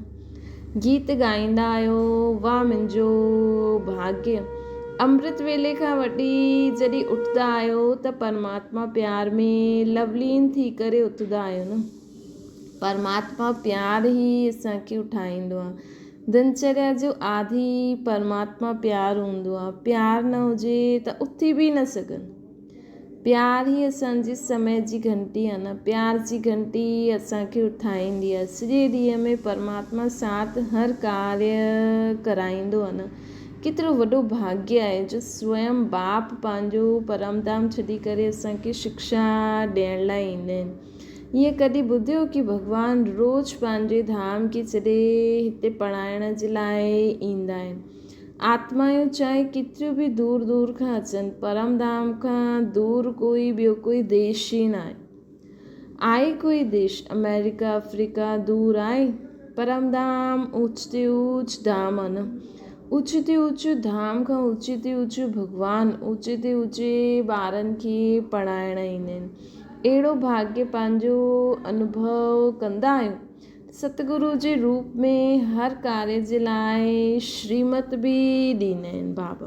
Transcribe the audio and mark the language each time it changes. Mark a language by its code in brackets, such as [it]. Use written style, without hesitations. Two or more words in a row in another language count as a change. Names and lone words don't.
[sd] गीत ॻाईंदा आहियो, वाह मुंहिंजो भाग्य। अमृत वेले खां वठी जॾहिं उथंदा आहियो त परमात्मा प्यार में लवलीन थी करे उथंदा आहियो न। परमात्मा प्यार ई असांखे उठाईंदो आहे। दिनचर्या जो आदि परमात्मा प्यार हूंदो आहे। प्यार न हुजे त उथी बि न सघनि। प्यार ई असांजी समय जी घंटी आहे न। प्यार जी घंटी असांखे उठाईंदी आहे। सॼे ॾींहं में परमात्मा साथ हर कार्य कराईंदो आहे न। केतिरो वॾो भाग्य आहे जो स्वयं बाप पंहिंजो परमधाम छॾी करे असांखे शिक्षा ॾियण लाइ ईंदा आहिनि। ईअं कॾहिं ॿुधियो कि भॻवानु रोज़ु पंहिंजे धाम खे छॾे हिते पढ़ाइण जे लाइ ईंदा आहिनि। आत्माऊं चाहे केतिरियूं बि दूर दूर खां अचनि, परमधाम खां दूर कोई ॿियो कोई देश ई न आहे कोई देश। अमेरिका अफ्रीका दूर आहे, परमधाम ऊच ते ऊच धाम आहे न। ऊचे ते ऊचो धाम खां ऊचे ते ऊचो भॻवानु ऊचे ते ऊचे ॿारनि खे पढ़ाइण ईंदा आहिनि। अहिड़ो भाग्य पंहिंजो अनुभव कंदा आहियूं। सतगुरु जे रूप में हर कार्य जे लाइ श्रीमत बि ॾींदा आहिनि बाबा।